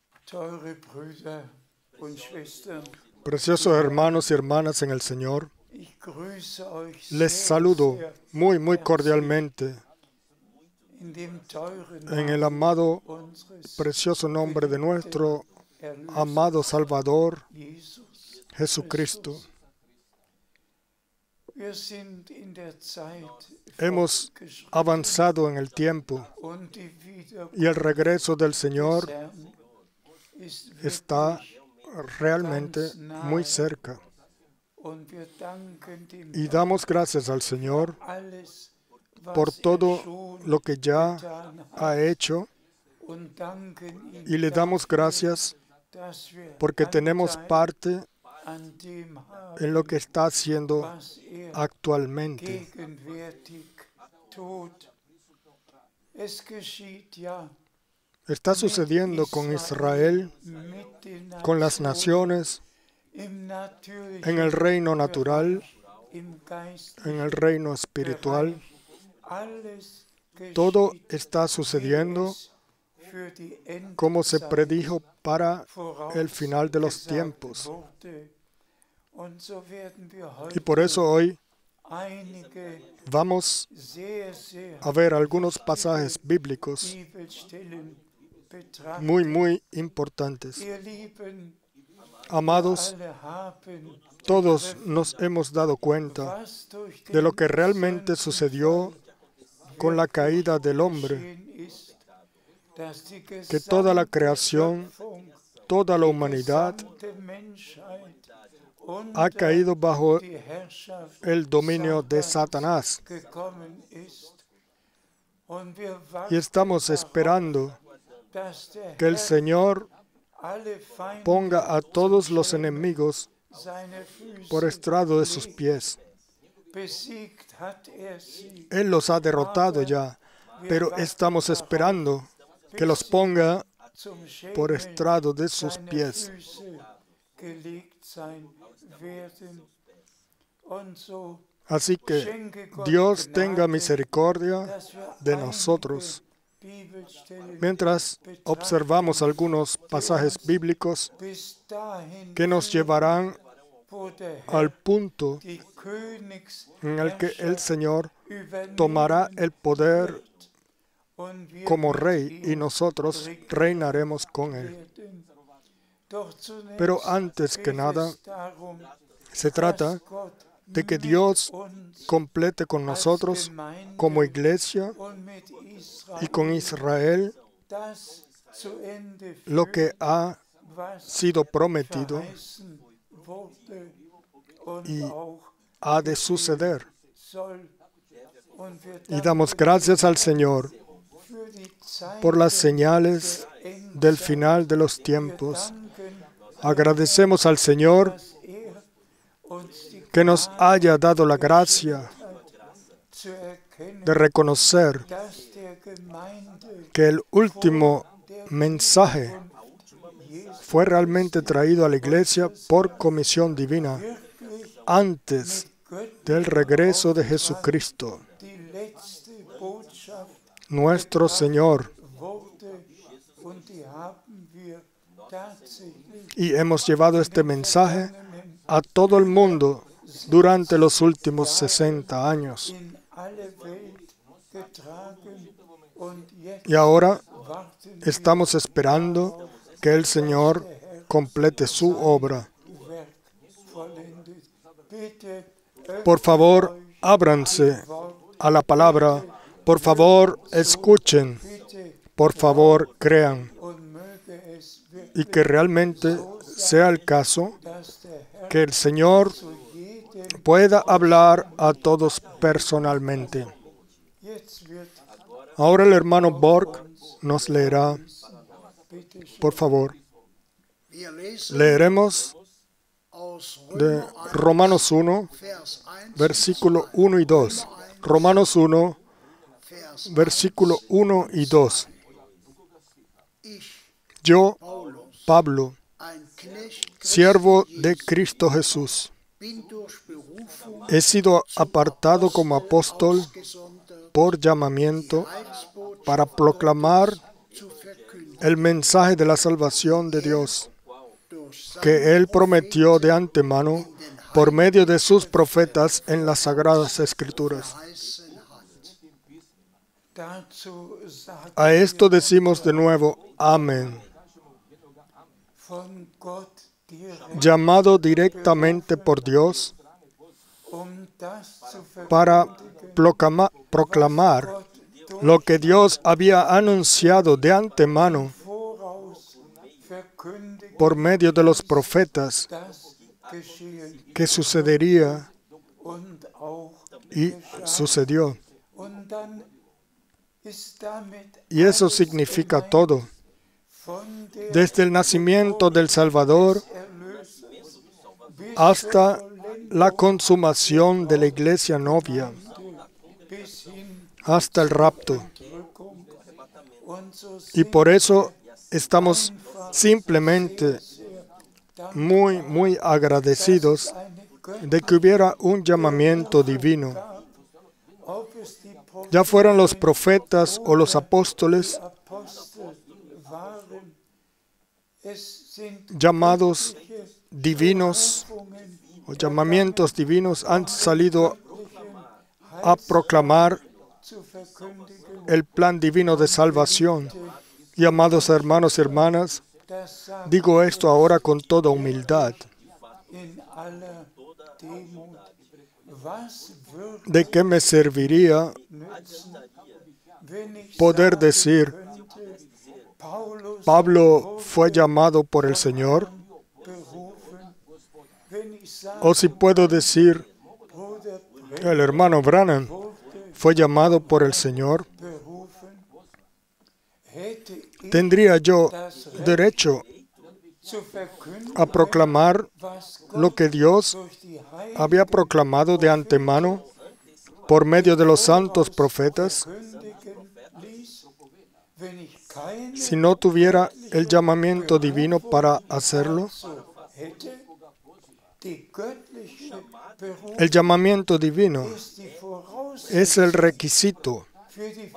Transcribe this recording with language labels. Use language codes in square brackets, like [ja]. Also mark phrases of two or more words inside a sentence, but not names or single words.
[de] Teure Brüder und Schwestern, [es] Preciosos hermanos y hermanas en el Señor, [de] ich grüße euch [es] les [de] sehr, [es] saludo [de] sehr [es] muy [de] herzlich [es] cordialmente [de] in dem teuren [es] en el [de] Namen [es] amado, [de] unseres [es] precioso nombre de [de] geliebten [es] nuestro [de] Erlösers [es] amado Salvador [de] Jesus [es] Jesucristo. [de] Christus. Wir sind in der Zeit [es] Hemos [de] fortgeschritten [es] avanzado en el tiempo [de] und die [es] y el [de] Wiederkunft [es] regreso del [de] des [es] Señor [de] Herrn ist [es] está [de] wirklich [es] realmente [de] ganz [es] muy [de] nahe. [es] cerca. [de] Und wir danken dem [es] Y [de] Herrn [es] damos gracias al Señor [de] für alles, [es] por [de] was [es] todo [de] schon [es] lo que ya [de] getan hat. [es] ha hecho [de] Und danken ihm [es] y le damos [de] dafür, [es] gracias [de] dass wir [es] porque tenemos [de] Anteil [es] parte [de] an dem [es] en lo [de] haben, [es] que está haciendo [de] was [es] actualmente. [de] gegenwärtig tut. Es geschieht ja [es] Está sucediendo con Israel, [de] mit den [es] con las naciones, [de] im natürlichen [es] en el reino natural, [de] Bereich, im geistlichen [es] en el reino espiritual. [de] Bereich. Alles [es] Todo [de] geschieht, [es] está [de] wie [es] sucediendo [de] es für die [es] como se [de] Endzeit [es] predijo para el final de los [de] vorausgesagt [es] tiempos. [de] wurde. Und so werden wir [es] Y por eso [de] heute [es] hoy [de] einige [es] vamos [de] sehr, sehr [es] a ver algunos pasajes bíblicos [de] Bibelstellen betrachten. [es] muy importantes. [de] Ihr Lieben, [es] Amados, [de] alle haben [es] todos nos hemos dado cuenta [de] was durch [es] de lo [de] den [es] que realmente sucedió con la caída del hombre, [de] geschehen ist, dass die [es] que toda la [de] gesamte [es] creación, [de] Schöpfung, [es] toda la [de] die [es] humanidad [de] gesamte Menschheit [es] ha [de] unter [es] caído bajo [de] die Herrschaft [es] el dominio de [de] Satans [es] Satanás. [de] gekommen ist. Und wir [es] Y estamos [de] warten [es] esperando [de] dass der [es] que el [de] Herr [es] Señor [de] alle Feinde [es] ponga a todos los enemigos [de] seine Füße [es] por estrado de sus [de] legt. [es] pies. [de] Besiegt hat sie. [es] Él los ha derrotado ya, pero estamos esperando que los ponga [de] Zum [es] por [de] Schemel [es] estrado de sus [de] seiner [es] pies. [de] Füße gelegt sein werden. Und so [es] Así que [de] schenke Gott [es] Dios [de] Gnade, [es] tenga misericordia [de] dass wir [es] de [de] einige [es] nosotros. [de] Bibelstellen [es] Mientras observamos algunos pasajes bíblicos [de] bis dahin [es] que nos [de] führen, [es] llevarán [de] wo der [es] al [de] Herr [es] punto [de] die [es] en el que el [de] Königsherrschaft [es] Señor [de] übernehmen [es] tomará el poder [de] wird und wir [es] como [de] mit [es] rey y [de] ihm [es] nosotros reinaremos con él. [de] werden. Doch zunächst [es] Pero antes que [de] geht [es] nada, [de] es darum, [es] se trata [de] dass Gott [es] de que [de] mit [es] Dios [de] uns [es] complete con [de] als [es] nosotros [de] Gemeinde [es] como iglesia [de] und mit [es] y con Israel [de] das zu Ende [es] lo [de] führt, [es] que ha [de] was [es] sido prometido [de] verheißen wurde und [es] y [de] auch [es] ha de suceder. [de] soll. Und wir [es] Y damos [de] danken [es] gracias al Señor [de] für die Zeit [es] por las señales [de] der [es] del [de] Endzeit. [es] final de los [de] Wir [es] tiempos. [de] danken, [es] Agradecemos al Señor [de] dass uns die [es] que nos haya dado la gracia [de] zu erkennen, [es] de reconocer [de] dass der Gemeinde [es] que el último [de] der [es] mensaje [de] Wiederkunft Jesu [es] fue realmente traído a la iglesia por comisión divina [de] wirklich [es] antes del regreso de Jesucristo, [de] die letzte Botschaft [es] nuestro Señor. [de] wurde und die haben wir tatsächlich [es] Y hemos llevado este mensaje a todo el mundo durante los últimos 60 años. [de] in alle Welt getragen und jetzt [es] Y ahora [de] warten [es] estamos esperando que el Señor complete su obra. [de] wir Werk vollendet. Bitte [es] Por favor, ábranse a la palabra. Por favor, escuchen. [de] bitte [es] Por favor, crean. [de] und möge es [es] Y [de] wirklich, [es] que realmente sea el caso [de] dass der Herr [es] que el Señor [de] zu jedem [es] pueda hablar a todos personalmente. [de] jetzt wird [es] Ahora el hermano Borg nos leerá, [de] bitte schön. [es] por favor. [de] Wir lesen [es] Leeremos [de] aus [es] de [de] Römer 1, [es] Romanos 1, [de] Vers 1 [es] versículo 1 y 2. Romanos 1, [de] Vers [es] versículo 1 y 2. [de] Ich, [es] Yo, [de] Paulus, [es] Pablo, [de] ein Knecht [es] siervo [de] Christi [es] de [de] Jesu, [es] Cristo Jesús, [de] bin durch Berufung [es] he sido apartado como apóstol [de] ausgesondert, [es] por llamamiento [de] Heilsbotschaft [es] para proclamar [de] zu verkündigen, [es] el mensaje de la salvación de Dios [de] durch seine [es] que Él prometió de antemano por medio de sus profetas en las Sagradas Escrituras. [de] verheißen hat. Dazu sagen [es] A esto decimos de nuevo, amén, [de] von Gott direkt, [es] llamado directamente por Dios [de] das zu [es] para [de] verkündigen, [es] proclamar [de] Gott durch [es] lo que Dios había anunciado de antemano [de] voraus verkündigt, [es] por medio de los profetas [de] das geschehen [es] que sucedería [de] und auch [es] y sucedió. [de] und dann ist damit [es] Y eso [de] alles [es] significa [de] gemeint, [es] todo. [de] von der [es] Desde el nacimiento del Salvador [de] Erlösers bis [es] hasta [de] zur Vollendung [es] la consumación de la iglesia novia, [de] bis hin [es] hasta el rapto. [de] Rückung. Und so [es] Y [de] sind [es] por eso estamos simplemente muy agradecidos [de] eine Götter, [es] de que hubiera un llamamiento divino. [de] ob es die [es] Ya fueran los profetas o los apóstoles [de] Apostel waren, es sind [es] llamados divinos [de] Berufungen, [es] o llamamientos divinos, han salido a proclamar [de] zu verkündigen, [es] el plan divino de salvación. Y amados hermanos y hermanas, [de] das sagt [es] digo esto ahora con toda humildad. [de] in aller Demut, was würde [es] ¿De qué me serviría [de] nützen, wenn ich [es] poder [de] sagen [es] decir, [de] könnte, Paulus [es] Pablo fue llamado por el Señor? [de] berufen, wenn ich sage, [es] O si puedo decir, [de] Bruder [es] el hermano Branham [de] wurde [es] fue llamado por el Señor, [de] berufen, hätte ich [es] tendría yo derecho [de] zu verkünden, [es] a proclamar [de] was [es] lo que Dios [de] durch die Heiligen [es] había proclamado de antemano por medio de los santos profetas, [de] kündigen ließ, wenn ich keine [es] si no tuviera el llamamiento divino para hacerlo. [de] so hätte. Die göttliche Berufung [es] El llamamiento divino [de] ist die Voraussetzung [es] es el requisito [de] für die